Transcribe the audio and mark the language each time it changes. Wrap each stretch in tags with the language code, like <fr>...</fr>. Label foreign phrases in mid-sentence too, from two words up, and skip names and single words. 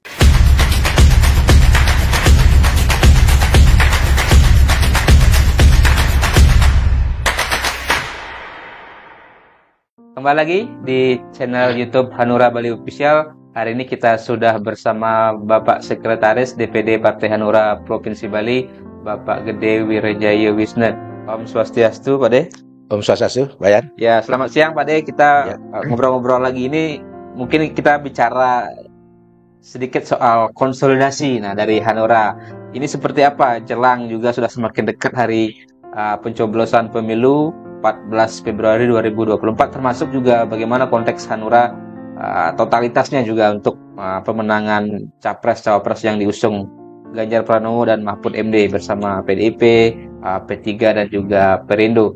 <id>Kembali lagi di channel YouTube Hanura Bali Official. Hari ini kita sudah bersama Bapak Sekretaris DPD Partai Hanura Provinsi Bali, Bapak Gede Wirajaya Wisnu. Om Swastiastu, Pak De. Om Swastiastu, Bayan. Ya, selamat siang Pak De. Kita ngobrol-ngobrol lagi ini. Mungkin kita bicara sedikit soal konsolidasi. Nah, dari Hanura ini seperti apa? Jelang juga sudah semakin dekat hari pencoblosan pemilu 14 Februari 2024, termasuk juga bagaimana konteks Hanura totalitasnya juga untuk pemenangan capres-cawapres yang diusung Ganjar Pranowo dan Mahfud MD bersama PDIP, P3 dan juga Perindo.</id>